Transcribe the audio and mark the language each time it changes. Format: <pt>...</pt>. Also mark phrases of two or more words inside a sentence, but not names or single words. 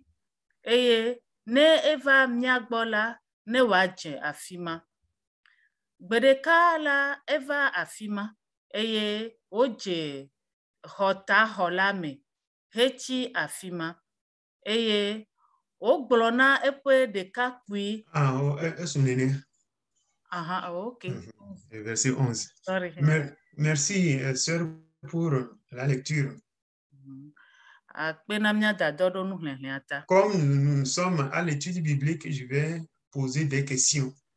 <ee>Eye ne eva míagbɔ la, ne wòadze afi ma. Gbe ɖeka la eva afi ma eye wodze xɔtaxɔ la me hetsi afi ma. Eye wogblɔ na eƒe ɖekakpui.</ee> <fr>Ok. Verset 11. Sorry. Merci, sœur, pour la lecture. Comme nous sommes à l'étude biblique, je vais poser des questions.</fr>